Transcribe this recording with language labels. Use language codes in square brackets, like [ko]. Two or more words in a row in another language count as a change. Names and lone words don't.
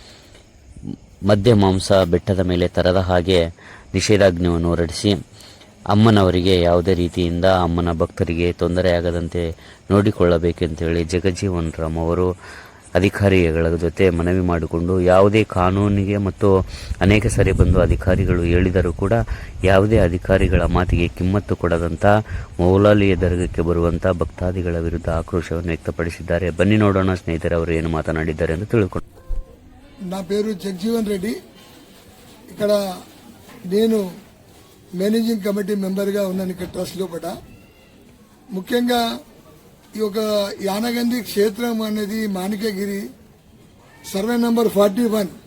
[kn] ಮದ್ಯ ಮಾಂಸ ಬೆಟ್ಟದ ಮೇಲೆ ತರದ ಹಾಗೆ ನಿಷೇಧಾಜ್ಞೆಯನ್ನು ಹೊರಡಿಸಿ ಅಮ್ಮನವರಿಗೆ ಯಾವುದೇ ರೀತಿಯಿಂದ ಅಮ್ಮನ ಭಕ್ತರಿಗೆ ತೊಂದರೆಯಾಗದಂತೆ ನೋಡಿಕೊಳ್ಳಬೇಕೆಂತೇಳಿ ಜಗಜೀವನ್ ರಾಮ್ ಅವರು ಅಧಿಕಾರಿಗಳ ಜೊತೆ ಮನವಿ ಮಾಡಿಕೊಂಡು ಯಾವುದೇ ಕಾನೂನಿಗೆ ಮತ್ತು ಅನೇಕ ಸರಿ ಬಂದು ಅಧಿಕಾರಿಗಳು ಹೇಳಿದರೂ ಕೂಡ ಯಾವುದೇ ಅಧಿಕಾರಿಗಳ ಮಾತಿಗೆ ಕಿಮ್ಮತ್ತು ಕೊಡದಂಥ ಮೌಲಾಲಿಯ ದರ್ಗಕ್ಕೆ ಬರುವಂಥ ಭಕ್ತಾದಿಗಳ ವಿರುದ್ಧ ಆಕ್ರೋಶವನ್ನು ವ್ಯಕ್ತಪಡಿಸಿದ್ದಾರೆ. ಬನ್ನಿ ನೋಡೋಣ ಸ್ನೇಹಿತರೆ, ಅವರು ಏನು ಮಾತನಾಡಿದ್ದಾರೆ ಎಂದು ತಿಳ್ಕೊಂಡು. [te] నా పేరు జగజీవన్ రెడ్డి. ఇక్కడ నేను [en] managing committee member [te] ఉన్నాను ఇక్కడ ట్రస్ట్ లోపల. ముఖ్యంగా ఈ యొక్క యానగంది క్షేత్రం అనేది మాణిక్యగిరి [en] survey number [te] 41.